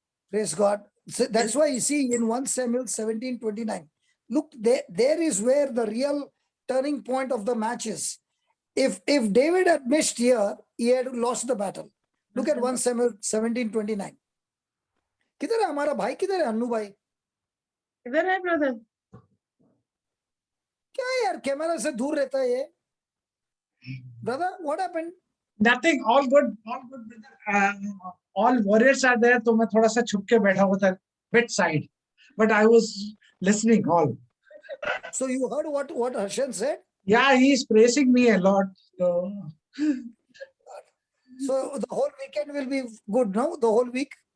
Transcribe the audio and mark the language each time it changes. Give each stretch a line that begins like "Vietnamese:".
English: Praise God. So that's why you see in 1 Samuel 17:29. Look, there is where the real turning point of the match is. If David had missed here, he had lost the battle. Look at 1 Samuel 17:29.
Hindi: किधर है हमारा भाई, किधर है अन्नू भाई? इधर है brother. क्या है यार, कैमरा से दूर रहता है ये?
English: Brother, what happened? Nothing, all good, brother. All warriors are there,
Hindi: तो मैं थोड़ा सा छुप के बैठा हुआ था,
English: bit side, but I was listening all. So you heard what Harshan said? Yeah, he is praising me a lot. So the whole weekend will be good, no? The whole week?